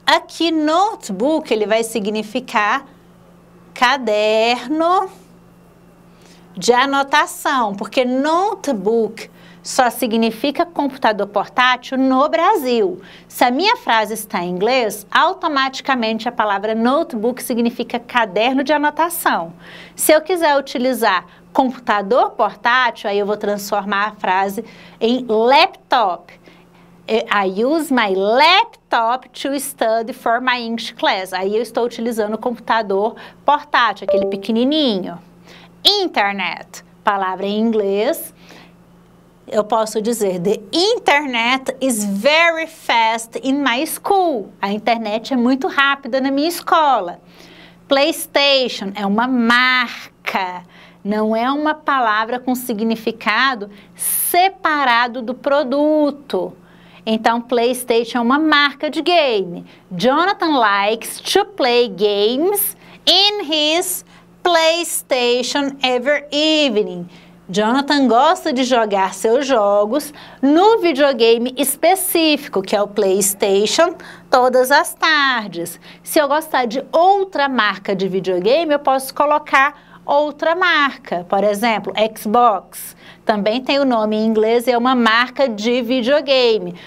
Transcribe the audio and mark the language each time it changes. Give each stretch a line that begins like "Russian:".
Portuguese: Aqui, notebook, ele vai significar caderno de anotação, porque notebook só significa computador portátil no Brasil. Se a minha frase está em inglês, automaticamente a palavra notebook significa caderno de anotação. Se eu quiser utilizar computador portátil, aí eu vou transformar a frase em laptop.
English: I use my laptop to study for my English class.
Portuguese: Aí eu estou utilizando o computador portátil, aquele pequenininho. Internet, palavra em inglês. Eu posso dizer,
English: the internet is very fast in my school.
Portuguese: A internet é muito rápida na minha escola. PlayStation é uma marca, não é uma palavra com significado separado do produto. Então, PlayStation é uma marca de game.
English: Jonathan likes to play games in his PlayStation every evening.
Portuguese: Jonathan gosta de jogar seus jogos no videogame específico, que é o PlayStation, todas as tardes. Se eu gostar de outra marca de videogame, eu posso colocar outra marca. Por exemplo, Xbox. Também tem o nome em inglês e é uma marca de videogame.